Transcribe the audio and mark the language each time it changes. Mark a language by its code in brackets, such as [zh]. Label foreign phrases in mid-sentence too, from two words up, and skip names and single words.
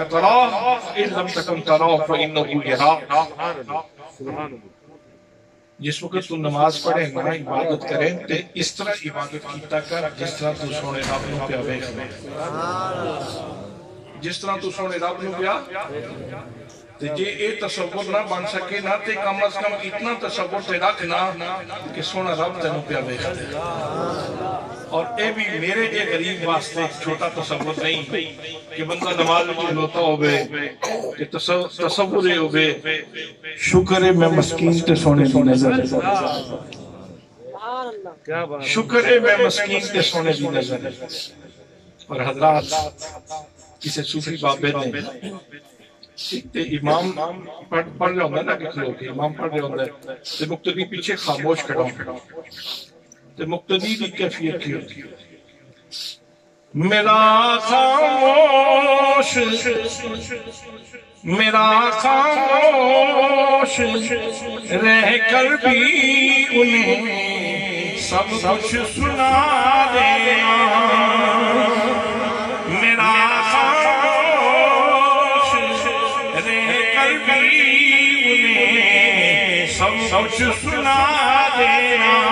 [ar] تراہ ان لم تکن تراہ فإنہ یراک [pa] جس وقت تو نماز پڑھے نا عبادت کریں تے اس طرح عبادت کیتا کر جس طرح تو سونے رب نو پیا ویکھنا، جس طرح تو سونے رب نو پیا تے جے اے تصور نہ بن سکے نا تے کم از کم اتنا تصور تے رکھنا کہ سونا رب تینوں پیا ویکھدا، اور اے بھی میرے جے غریب واسطے چھوٹا تصور نہیں کہ بندہ نماز میں کھلوتا ہوئے کہ تصور ہوئے شکر ہے میں مسکین تے سونے دی نظر، شکر ہے میں مسکین تے سونے دی نظر۔ اور حضرات کسی صوفی بابے نے تے امام پڑھ رہے ہوندے نا کہ کھلو کے امام پڑھ رہے ہوندے تے مقتدی پیچھے خاموش کھڑا تے مقتدی دی کیفیت کی ہوتی ہے، [ur] میرا خاموش رہ کر بھی انہیں سب کچھ سنا دینا، میرا خاموش رہ کر بھی انہیں سب کچھ سنا دینا،